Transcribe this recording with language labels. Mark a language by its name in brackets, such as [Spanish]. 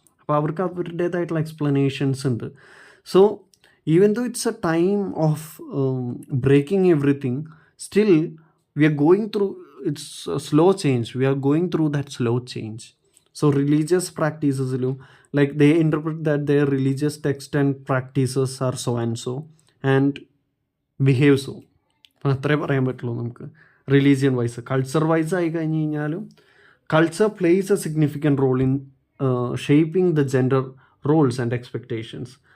[Malayalam] അപ്പോൾ അവർക്ക് അവരുടേതായിട്ടുള്ള എക്സ്പ്ലനേഷൻസ് ഉണ്ട്. [English] So even though it's a time of breaking everything, still we are going through its slow change. We are going through that slow change. [Malayalam] So religious പ്രാക്ടീസസിലും [English] like they interpret that their religious text and practices are so and so and behave so. [Malayalam] അത്രേ പറയാൻ പറ്റുള്ളൂ നമുക്ക് religion vice. Culture vice ആയി കഴിഞ്ഞ് കഴിഞ്ഞാലും [English] Culture plays a significant role in shaping the gender roles and expectations.